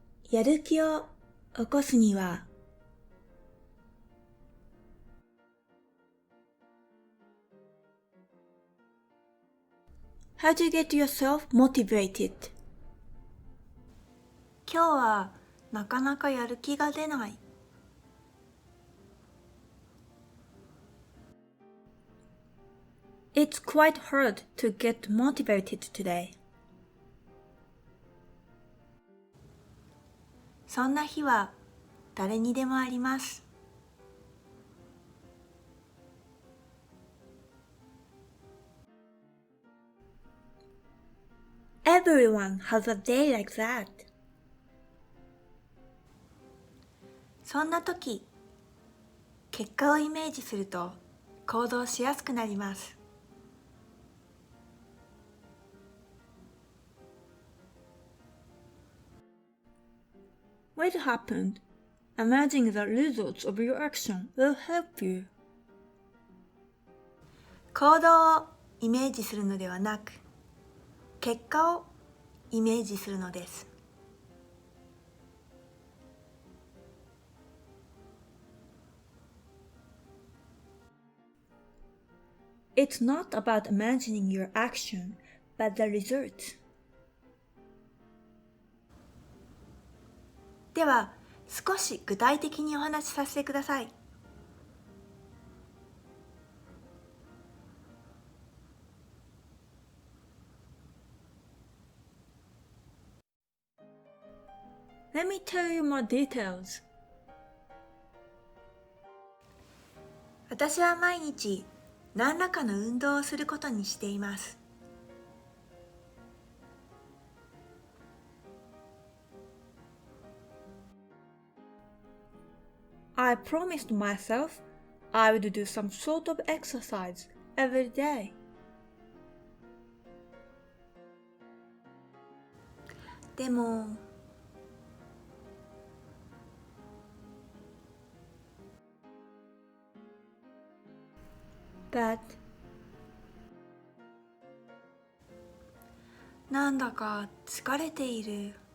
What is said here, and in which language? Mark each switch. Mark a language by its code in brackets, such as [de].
[ja] やる気を起こすには、 [en] How to get yourself motivated? [ja] 今日はなかなかやる気が出ない。 [en] It's quite hard to get motivated today. [ja] そんな日は誰にでもあります。 [en] Everyone has a day like that. [ja] そんな時、結果をイメージすると行動しやすくなります。 [en] What happened? Imagining the results of your action will help you. [ja] 行動をイメージするのではなく、結果をイメージするのです。 [en] It's not about imagining your action, but the result. [ja] では、少し具体的にお話しさせてください。 [en] Let me tell you more details. [ja] 私は毎日何らかの運動をすることにしています。 [en] I promised myself I would do some sort of exercise every day. [ja] でも、But なんだか疲れている。